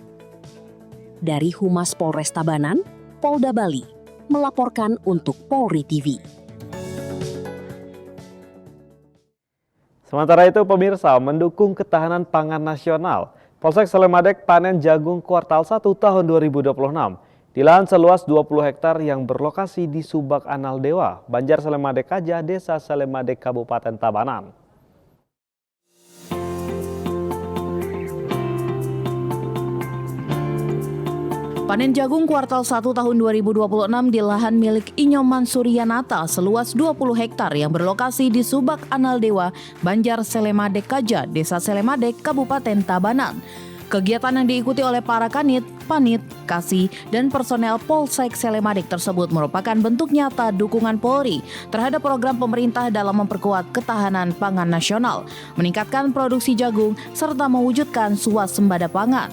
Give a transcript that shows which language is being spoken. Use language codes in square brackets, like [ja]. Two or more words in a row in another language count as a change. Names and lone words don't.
[id] Dari Humas Polres Tabanan, Polda Bali, melaporkan untuk Polri TV. Sementara itu, pemirsa, mendukung ketahanan pangan nasional, Polsek Selemadeg panen jagung kuartal 1 tahun 2026 di lahan seluas 20 hektar yang berlokasi di Subak Analdewa, Banjar Selemadeg Kaja, Desa Selemadeg, Kabupaten Tabanan. Panen jagung kuartal 1 tahun 2026 di lahan milik Inyoman Suryanata seluas 20 hektar yang berlokasi di Subak Analdewa, Banjar Selemadeg Kaja, Desa Selemadeg, Kabupaten Tabanan. Kegiatan yang diikuti oleh para kanit, panit, kasih, dan personel Polsek Selemadeg tersebut merupakan bentuk nyata dukungan Polri terhadap program pemerintah dalam memperkuat ketahanan pangan nasional, meningkatkan produksi jagung, serta mewujudkan swasembada pangan.